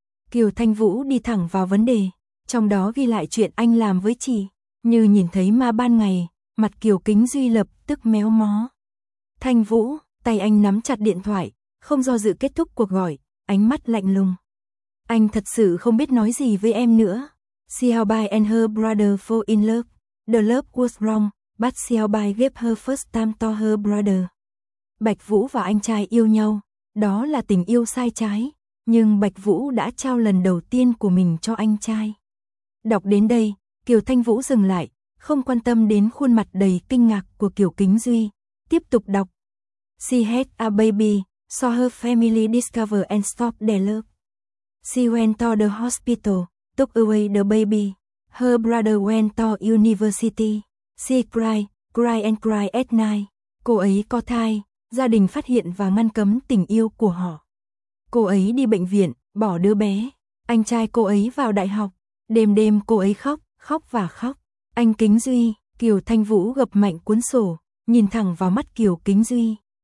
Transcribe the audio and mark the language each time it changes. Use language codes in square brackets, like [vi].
[vi] Kiều Thanh Vũ đi thẳng vào vấn đề. Trong đó ghi lại chuyện anh làm với chị, như nhìn thấy ma ban ngày, mặt Kiều Kính Duy lập tức méo mó. Thanh Vũ, tay anh nắm chặt điện thoại, không do dự kết thúc cuộc gọi, ánh mắt lạnh lùng. Anh thật sự không biết nói gì với em nữa. [en] See how by and her brother fall in love. The love was wrong, but see how by gave her first time to her brother. [vi] Bạch Vũ và anh trai yêu nhau, đó là tình yêu sai trái, nhưng Bạch Vũ đã trao lần đầu tiên của mình cho anh trai. Đọc đến đây, Kiều Thanh Vũ dừng lại, không quan tâm đến khuôn mặt đầy kinh ngạc của Kiều Kính Duy. Tiếp tục đọc. [en] She had a baby, saw her family discover and stop their love. She went to the hospital, took away the baby. Her brother went to university. She cried, cried and cried at night. [vi] Cô ấy có thai, gia đình phát hiện và ngăn cấm tình yêu của họ. Cô ấy đi bệnh viện, bỏ đứa bé. Anh trai cô ấy vào đại học. Đêm đêm cô ấy khóc, khóc và khóc. Anh Kính Duy, Kiều Thanh Vũ gập mạnh cuốn sổ, nhìn thẳng vào mắt Kiều Kính Duy.